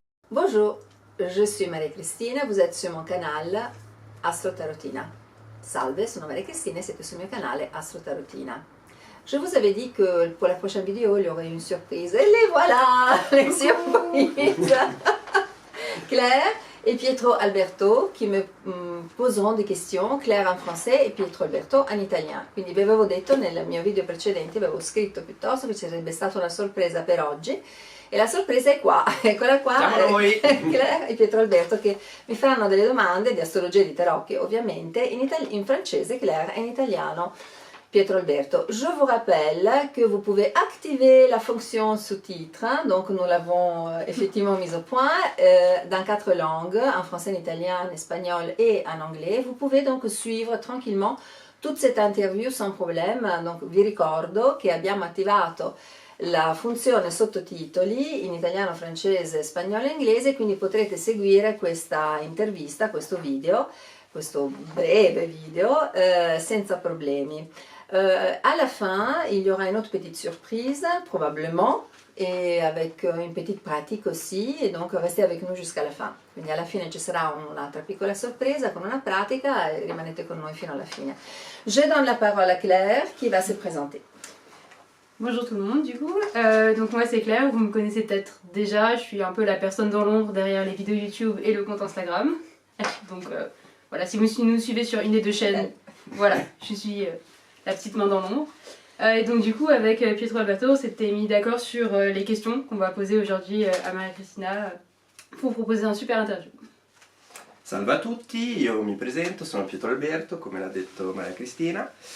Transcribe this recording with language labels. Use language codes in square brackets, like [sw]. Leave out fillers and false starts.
[fr] Bonjour, je suis Maria-Cristina, vous êtes sur mon canale Astro Tarotina. [it] Salve, sono Maria-Cristina e siete sul mio canale Astro Tarotina. [fr] Je vous avais dit que pour la prochaine vidéo, il y aurait une surprise. Et les voilà, les surprises. [it] Claire e Pietro Alberto che mi [fr] poseront des questions, [it] Claire in français e Pietro Alberto in italiano. Quindi vi avevo detto nel mio video precedente, avevo scritto piuttosto che ci sarebbe stata una sorpresa per oggi. E la sorpresa è qua, eccola qua, Claire e Pietro Alberto che mi faranno delle domande di astrologia e di tarocchi, ovviamente in francese Claire e in italiano Pietro Alberto. [fr] Je vous rappelle que vous pouvez activer la fonction sous-titres, donc nous l'avons effectivement mise au point dans 4 langues, en français, en italien, en espagnol et en anglais. Vous pouvez donc suivre tranquillement toute cette interview sans problème. [it] Donc vi ricordo che abbiamo attivato la funzione sottotitoli in italiano, francese, spagnolo e inglese, quindi potrete seguire questa intervista, questo video, questo breve video senza problemi. [fr] À la fin, il y aura une autre petite surprise, probablement, et avec une petite pratique aussi, et donc restez avec nous jusqu'à la fin. [it] Quindi alla fine ci sarà un'altra piccola sorpresa con una pratica e rimanete con noi fino alla fine. [fr] Je donne la parole à Claire qui va se présenter. Bonjour tout le monde du coup, donc moi c'est Claire, vous me connaissez peut-être déjà, je suis un peu la personne dans l'ombre derrière les vidéos YouTube et le compte Instagram. Donc voilà, si vous nous suivez sur une des deux chaînes, voilà, je suis la petite main dans l'ombre. Et donc du coup avec Pietro Alberto on s'était mis d'accord sur les questions qu'on va poser aujourd'hui à Maria-Cristina pour proposer un super interview. [it] Salve a tutti, io mi presento, sono Pietro Alberto, come l'ha detto Maria Cristina.